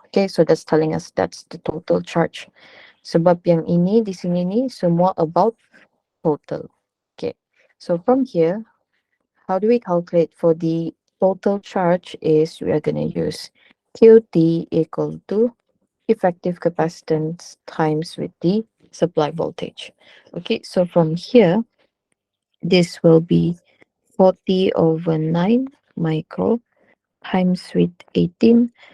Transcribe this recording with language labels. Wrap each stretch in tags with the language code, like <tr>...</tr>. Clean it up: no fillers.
<en>Okay, so that's telling us that's the total charge.</en> <ms>Sebab yang ini di sini ni semua</ms> <en>about total. Okay, so from here, how do we calculate for the total charge is we are going to use QT equal to effective capacitance times with the supply voltage. Okay, so from here, this will be 40 over 9 micro times with 18.</en>